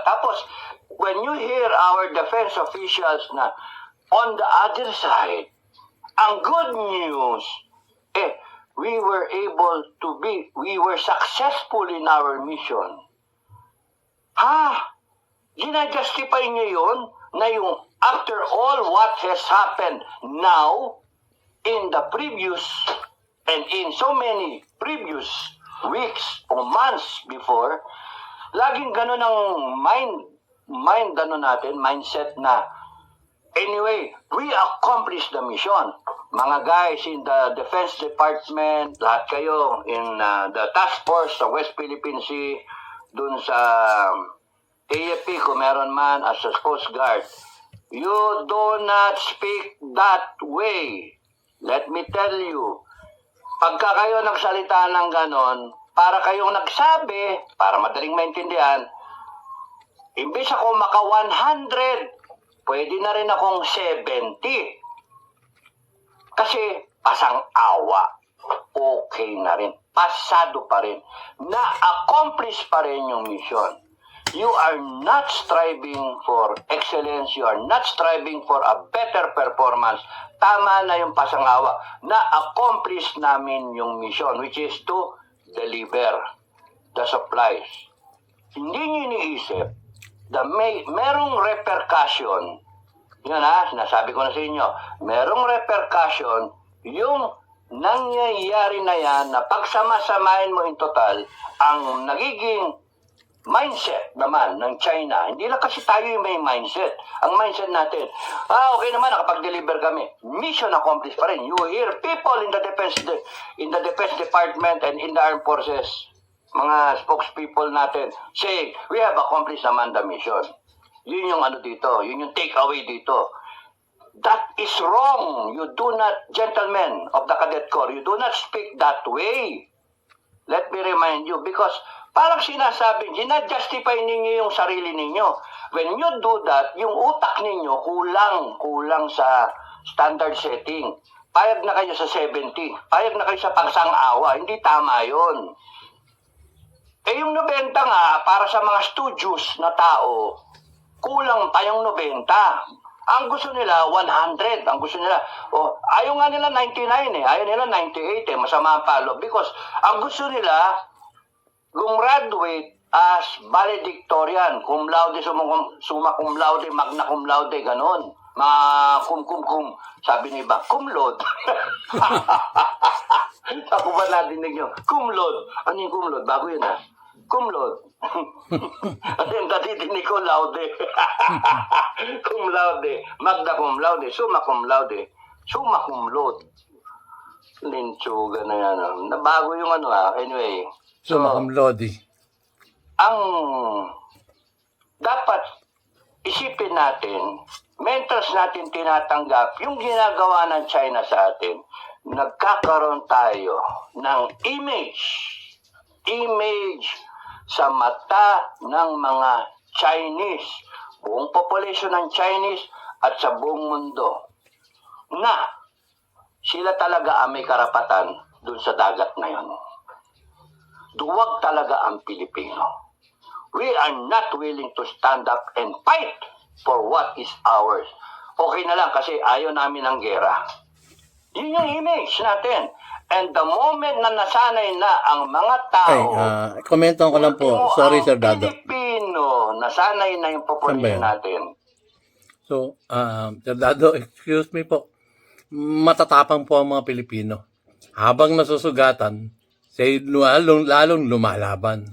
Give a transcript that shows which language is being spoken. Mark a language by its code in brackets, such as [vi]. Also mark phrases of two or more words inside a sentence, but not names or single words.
[tl] Tapos, [en] when you hear our defense officials na on the other side, ang good news, we were successful in our mission. [tl] Ginajustify niyo yun na yung [en] after all what has happened now, in the previous, and in so many previous weeks or months before, [tl] laging ganun ang mindset na, [en] anyway, we accomplished the mission. Mga guys in the Defense Department, [tl] lahat kayo [en] in the task force sa West Philippine Sea, [tl] dun sa AFP kung meron man [en] as a Coast Guard, you do not speak that way. Let me tell you, [tl] pagka kayo nagsalita ng ganon, para kayong nagsabi, para madaling maintindihan, imbis ako maka 100, pwede na rin akong 70. Kasi pasang awa. okay na rin. Pasado pa rin. Na-accomplish pa rin yung mission. [en] You are not striving for excellence. You are not striving for a better performance. [tl] Tama na yung pasangawa. Na-accomplish namin yung mission, [en] which is to deliver the supplies. [tl] Hindi nyo iniisip na merong repercussion. Yun sinasabi ko na sa inyo. Merong repercussion yung nangyayari na yan na pagsama-samahin mo [en] in total, [tl] ang nagiging mindset naman ng China, hindi lang kasi tayo yung may mindset. Ang mindset natin, okay naman, nakapag-deliver kami. [en] Mission accomplished [tl] pa rin. [en] You hear people in the defense department and in the armed forces, [tl] mga spokespeople natin, [en] saying, we have accomplished naman the mission. [tl] Yun yung dito, yun yung takeaway dito. [en] That is wrong. You do not, gentlemen of the Cadet Corps, you do not speak that way. Let me remind you, because [tl] parang sinasabi, ginajustify ninyo yung sarili ninyo. [en] When you do that, [tl] yung utak ninyo kulang sa [en] standard setting. [tl] Payag na kayo sa 70. Payag na kayo sa pagsang-awa. Hindi tama yun. Yung 90 nga, para sa mga studios na tao, kulang pa yung 90. Ang gusto nila, 100. Ang gusto nila, ayaw nga nila 99 Ayaw nila 98 Masama ang palo. Because ang gusto nila, gumraduate [en] as valedictorian, [la] cum laude, summa cum laude, magna cum laude, [tl] ganon. Kum. Sabi ni iba, [la] cum laude. [tl] Ako ba nadinig nyo? [la] Cum laude. [tl] Ano yung [la] cum laude? [tl] Bago yun [la] Cum laude. [tl] Ano yung nadidinig ko? [la] Laude. Cum laude. Magna cum laude. Summa cum laude. Summa cum laude. [tl] Linchuga na yan. Nabago yung anyway. [la] Summa cum laude. [tl] Ang dapat isipin natin, mentors natin tinatanggap, yung ginagawa ng China sa atin, nagkakaroon tayo ng image sa mata ng mga Chinese, buong population ng Chinese at sa buong mundo, na sila talaga ang may karapatan dun sa dagat na yun. Duwag talaga ang Pilipino. [en] We are not willing to stand up and fight for what is ours. [tl] Okay na lang kasi ayaw namin ng gera. Yun yung image natin. [en] And the moment [tl] na nasanay na ang mga tao... Komentan ko lang po. Sorry, Sir Dado. Pilipino, nasanay na yung population natin. [en] So, Sir Dado, excuse me po. [tl] Matatapang po ang mga Pilipino. Habang nasusugatan, lalong lumalaban.